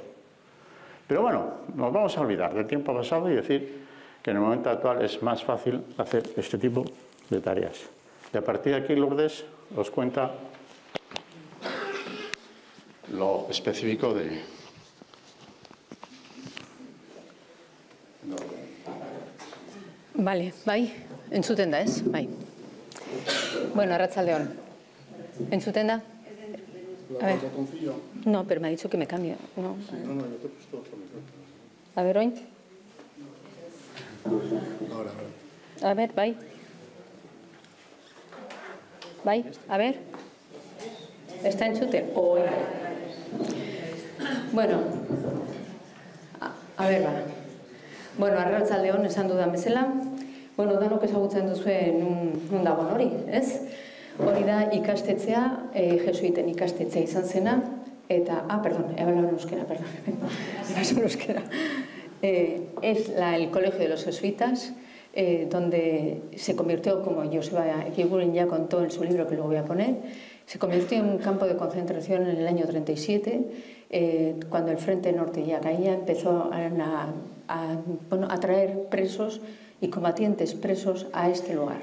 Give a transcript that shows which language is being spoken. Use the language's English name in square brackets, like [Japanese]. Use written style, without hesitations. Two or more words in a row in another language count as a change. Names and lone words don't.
[Spanish] Pero bueno, nos vamos a olvidar del tiempo pasado y decir que en el momento actual es más fácil hacer este tipo de tareas. Y a partir de aquí Lourdes os cuenta lo específico de... Vale, [Basque] bai, entzuten da, ez? Bai. Bueno, arratsaldeon. ¿Entzuten da? [Spanish] A ver. No, pero me ha dicho que me cambie. No, yo te he puesto otro micrófono. A ver, [Basque] oin. [Spanish] A ver, [Basque] bai. Bai, [Spanish] a ver. [Basque] ¿Está entzuten? Oin. [Spanish] Bueno, a ver, [Basque] ba. Bueno, arratsaldeon esan dudan bezala, bueno, danok ezagutzen duzue nun dagoen hori, ez? Hori da ikastetzea, jesuiten ikastetzea izan zena, eta, [Spanish] perdón, hablo en euskera, perdón, en euskera. Es el colegio de los jesuitas, donde se convirtió, como Joseba Eguiguren ya contó en su libro, que luego voy a poner, se convirtió en un campo de concentración en el año 37, cuando el Frente Norte ya caía, empezó a traer presos y combatientes presos a este lugar.